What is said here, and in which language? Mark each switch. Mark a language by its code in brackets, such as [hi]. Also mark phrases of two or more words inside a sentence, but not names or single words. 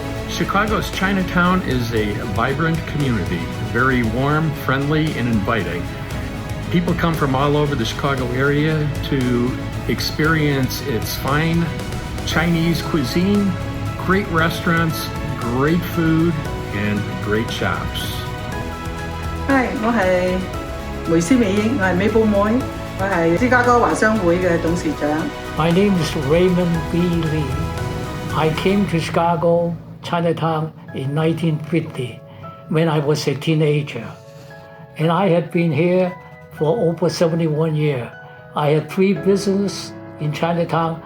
[en] Chicago's Chinatown is a vibrant community, very warm, friendly, and inviting. People come from all over the Chicago area to experience its fine Chinese cuisine, great restaurants, great food, and great shops. Hi， [yue] 我係梅斯美英，我係 Maple 妹，我係芝加哥華商會嘅董事長。 [en] My name is Raymond B. Lee. I came to Chicago, Chinatown in 1950 when I was a teenager. And I had been here for over 71 years. I had 3 businesses in Chinatown.